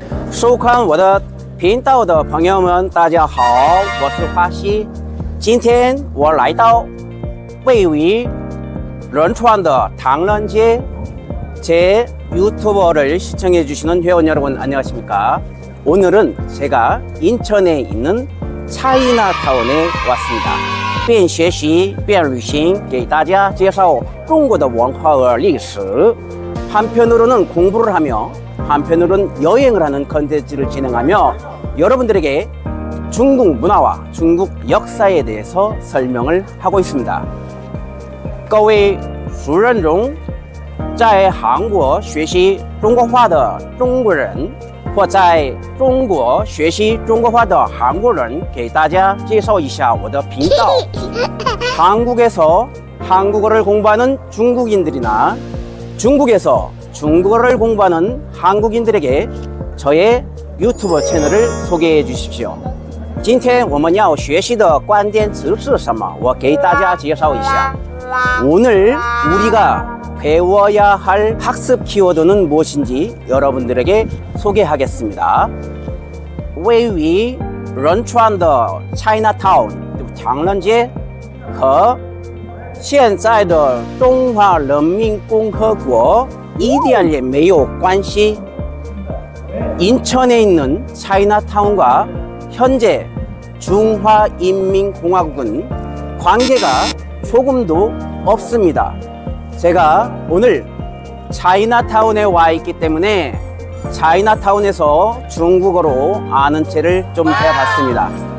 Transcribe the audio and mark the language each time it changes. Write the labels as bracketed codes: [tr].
[zh] 收看我的频道的朋友们，大家好，我是花西。今天我来到位于仁川的唐人街， [ko] 제 유튜버를 시청해 주시는 회원 여러분 안녕하십니까? 오늘은 제가 인천에 있는 차이나타운에 왔습니다. [zh] 边学习边旅行给大家介绍中国的文化和历史. [ko] 한편으로는 공부를 하며 한편으로는 여행을 하는 컨텐츠를 진행하며 여러분들에게 중국 문화와 중국 역사에 대해서 설명을 하고 있습니다. [zh] 各位熟人中在韩国学习中国话的中国人或在中国学习中国话的韩国人给大家介绍一下我的频道. [ko] 한국에서 한국어를 공부하는 중국인들이나 중국에서 중국어를 공부하는 한국인들에게 저의 유튜브 채널을 소개해 주십시오. [zh] 今天我们要学习的关键词是什么？我给大家介绍一下. [ko] 오늘 우리가 배워야 할 학습 키워드는 무엇인지 여러분들에게 소개하겠습니다. [zh] 位于仁川的 Chinatown 唐人街和现在的中华人民共和国一点也没有关系. [ko] 인천에 있는 차이나타운과 현재 중화인민공화국은 관계가 조금도 없습니다. 제가 오늘 차이나타운에 와 있기 때문에 차이나타운에서 중국어로 아는 체를 좀 해봤습니다.